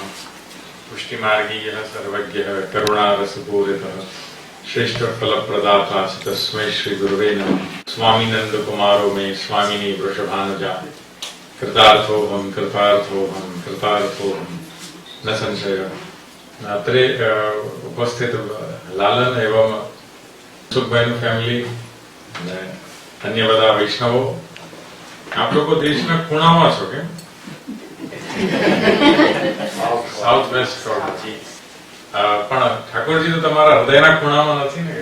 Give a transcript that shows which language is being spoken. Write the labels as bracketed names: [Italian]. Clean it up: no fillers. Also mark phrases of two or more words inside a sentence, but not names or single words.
[Sanskrit] पुष्टिमार्गीयः सर्वज्ञः करुणारसपूरितः श्रेष्ठफलप्रदाता तस्मै श्री गुरुवे नमः। स्वामिनन्दकुमारो मे स्वामिनी वृषभानुजा कृतार्थोऽहं न संशयः। [Gujarati] અત્રે ઉપસ્થિત લાલન એવં સુખભાઈનું ફેમિલી અને અન્ય બધા વૈષ્ણવો, આપ લોકો દેશના ખૂણામાં છો કે [English] South West [Gujarati] પણ ઠાકોરજી તો તમારા હૃદયના ખૂણામાં નથી ને?